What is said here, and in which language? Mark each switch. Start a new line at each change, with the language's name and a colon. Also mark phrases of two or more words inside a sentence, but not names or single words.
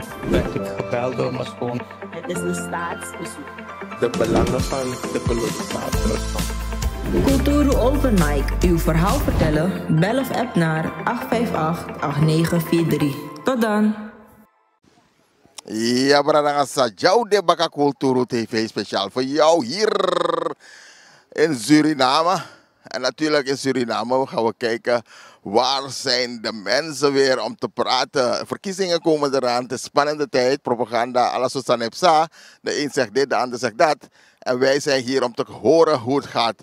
Dutch: Werd ik gebeld door mijn schoon. Het is een staatsbezoek. De belangen van de kolonisator. Kulturu Open Mic. Uw verhaal vertellen? Bel of app naar 858-8943. Tot dan. Ja, brada, jou de Baka Kulturu TV speciaal voor jou hier in Suriname. En natuurlijk in Suriname gaan we kijken waar zijn de mensen weer om te praten. Verkiezingen komen eraan, het is spannende tijd, propaganda, alles wat aan Epsa. De een zegt dit, de ander zegt dat. En wij zijn hier om te horen hoe het gaat.